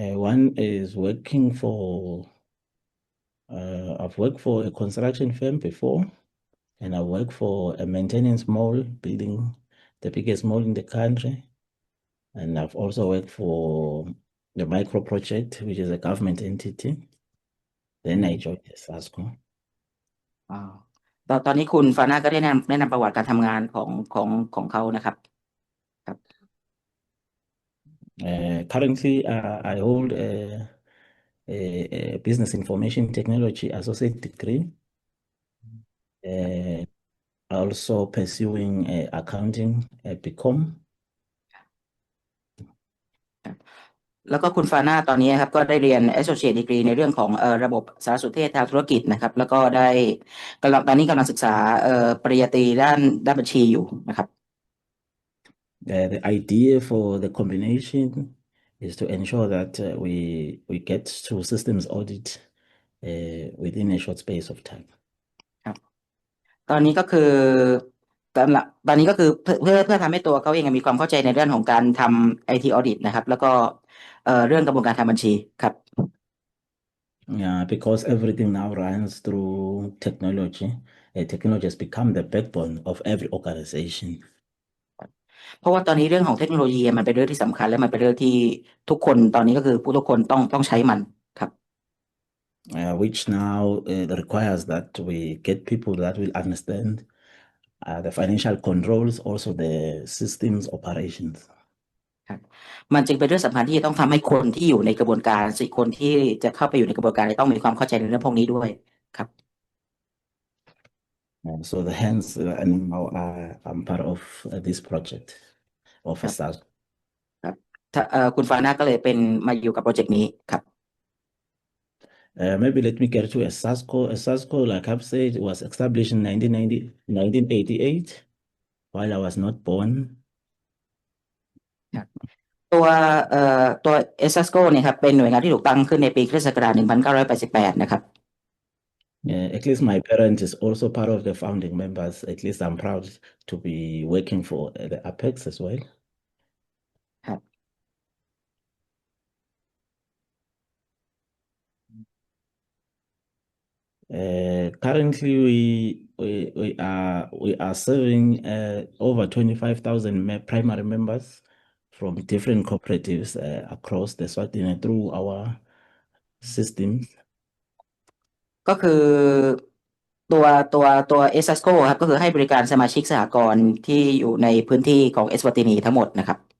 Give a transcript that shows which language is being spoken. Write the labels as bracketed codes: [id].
[en] One is working for I've worked for a construction firm before, and I work for a maintenance mall building the biggest mall in the country. And I've also worked for the micro project, which is a government entity. Then I joined the SASCO. [th] อ๋อตอนนี้คุณฟาน่าก็ได้แนะนำประวัติการทำงานของเขานะครับครับ [en] Currently, I hold a business information technology associate degree. Also pursuing accounting BCom. [th] แล้วก็คุณฟาน่าตอนนี้ครับก็ได้เรียน Associate Degree ในเรื่องของระบบสารสนเทศทางธุรกิจนะครับแล้วก็ได้ตอนนี้กำลังศึกษาปริญญาตรีด้านบัญชีอยู่นะครับ [en] The idea for the combination is to ensure that we get to systems audit within a short space of time. [th] ครับตอนนี้ก็คือตอนนี้ก็คือเพื่อทำให้ตัวเขาเองมีความเข้าใจในเรื่องของการทำ IT Audit นะครับแล้วก็เรื่องกระบวนการทำบัญชีครับ [en] Yeah, because everything now runs through technology. Technology has become the backbone of every organization. [th] เพราะว่าตอนนี้เรื่องของเทคโนโลยีมันเป็นเรื่องที่สำคัญและมันเป็นเรื่องที่ทุกคนตอนนี้ก็คือผู้ทุกคนต้องใช้มันครับ [en] Which now requires that we get people that will understand the financial controls, also the systems operations. [th] ครับมันจึงเป็นเรื่องสำคัญที่จะต้องทำให้คนที่อยู่ในกระบวนการคนที่จะเข้าไปอยู่ในกระบวนการต้องมีความเข้าใจในเรื่องพวกนี้ด้วยครับ [en] So hence, and now I'm part of this project of [th] ครับ [en] SASCO. [th] ครับถ้าคุณฟาน่าก็เลยมาอยู่กับโปรเจกต์นี้ครับ [en] Maybe let me get to a SASCO. A SASCO, like I've said, was established in 1988 while I was not born. [th] ตัวตัว ESASCO เนี่ยครับเป็นหน่วยงานที่ถูกตั้งขึ้นในปีคริสต์ศักราช1988นะครับ [en] At least my parents is also part of the founding members. At least I'm proud to be working for the Apex as well. [th] ครับ [en] Currently, we are serving over 25,000 primary members from different cooperatives across the Swatini through our systems. [th] ก็คือตัว ESASCO ครับก็คือให้บริการสมาชิกสหกรณ์ที่อยู่ในพื้นที่ของเอสวาตินีทั้งหมดนะครับ